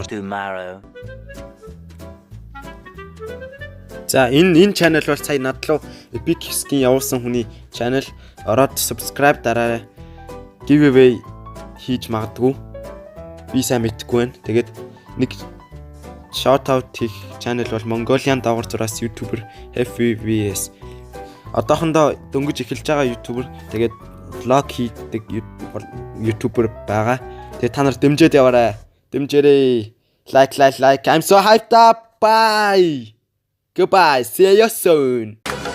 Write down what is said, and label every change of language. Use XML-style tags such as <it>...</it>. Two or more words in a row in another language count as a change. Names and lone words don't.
<en>Tomorrow.</en> <mn>За энэ channel бол сая надлуу</mn> <en>epic skin</en> <mn>явуулсан хүний channel. Ороод subscribe дараарай. Giveaway хийж магадгүй. Би сайн мэдэхгүй байна. Тэгээд нэг</mn> <en>shout out</en> <mn>хийх channel бол Mongolian давар зураас YouTuber FVS. Одоохондоо дөнгөж эхэлж байгаа YouTuber. Тэгээд vlog хийдэг YouTuber байгаа. Тэгээд та нар дэмжиж яваарай. Дэмжээрэй.</mn> <en>Like. I'm so hyped up. Bye. Goodbye. See you soon.</en>